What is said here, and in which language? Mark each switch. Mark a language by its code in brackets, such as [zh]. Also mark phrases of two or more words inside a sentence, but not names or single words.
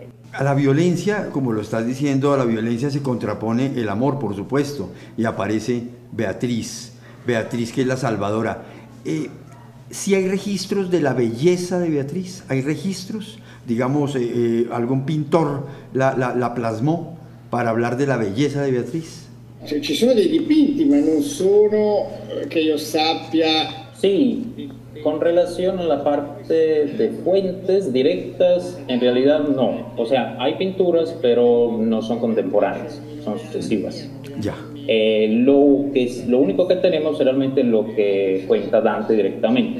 [es] A la violencia, como lo estás diciendo, a la violencia se contrapone el amor, por supuesto, y aparece Beatriz, que es la salvadora. ¿Sí hay registros de la belleza de Beatriz? ¿Hay registros? Digamos, algún pintor la plasmó para hablar de la belleza de Beatriz. [it] Ci sono dei dipinti, ma non sono, che io sappia. [es] Sí, con relación a la parte de fuentes directas, en realidad no. O sea, hay pinturas, pero no son contemporáneas, son sucesivas. Ya. Lo único que tenemos realmente es lo que cuenta Dante directamente.